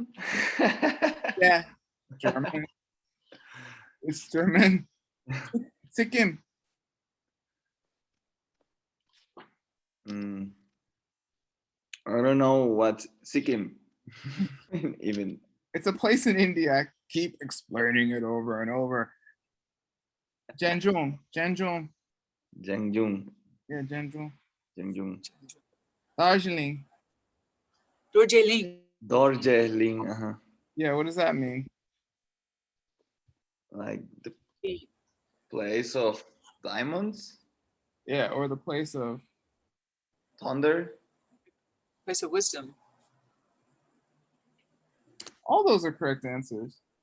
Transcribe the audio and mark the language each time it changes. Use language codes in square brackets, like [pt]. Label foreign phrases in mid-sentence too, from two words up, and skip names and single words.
[en] Yeah. German. It's German. Sikkim. I don't know what Sikkim. Even. It's a place in India. I keep explaining it over and over. Janjung. Jeongjung. Yeah, Janjung. Jeongjung. Darjeeling. Darjeeling. Darjeeling. Yeah, what does that mean? Like the place of diamonds. Yeah, or the place of. Thunder. Place of wisdom. All those are correct answers.